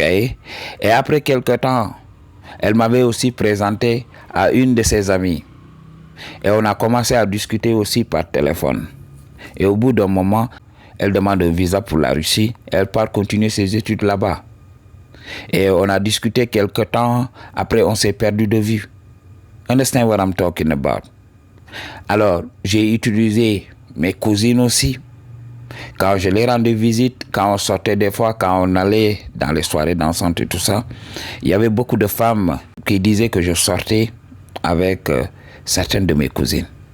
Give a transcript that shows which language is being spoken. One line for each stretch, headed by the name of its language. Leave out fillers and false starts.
French: Et après quelque temps, elle m'avait aussi présenté à une de ses amies. Et on a commencé à discuter aussi par téléphone. Et au bout d'un moment, elle demande un visa pour la Russie. Elle part continuer ses études là-bas. Et on a discuté quelque temps. Après, on s'est perdu de vue.
English: Understand what I'm talking about?
French: Alors, j'ai utilisé mes cousines aussi. Quand je les rendais visite, quand on sortait des fois, quand on allait dans les soirées dansantes et tout ça, il y avait beaucoup de femmes qui disaient que je sortais avec certaines de mes cousines.